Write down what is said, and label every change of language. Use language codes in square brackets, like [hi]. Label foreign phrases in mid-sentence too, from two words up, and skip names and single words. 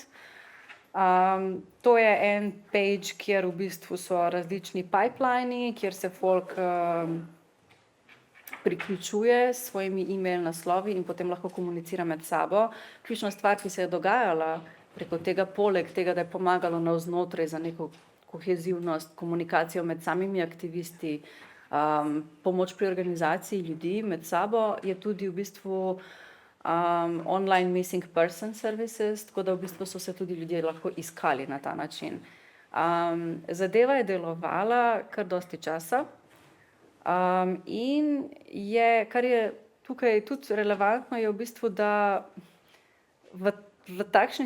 [sl] To je en page, kjer v bistvu so različni pipelini, kjer se folk priključuje s svojimi e-mail naslovi in potem lahko komunicira med sabo. Ključna stvar, ki se je dogajala preko tega, poleg tega, da je pomagalo navznotraj za neko kohezivnost, komunikacijo med samimi aktivisti, pomoč pri organizaciji ljudi med sabo, je tudi v bistvu [en] online missing person services, [sl] tako da v bistvu so se tudi ljudje lahko iskali na ta način. Zadeva je delovala kar dosti časa in kar je tukaj tudi relevantno, je v bistvu, da v takšni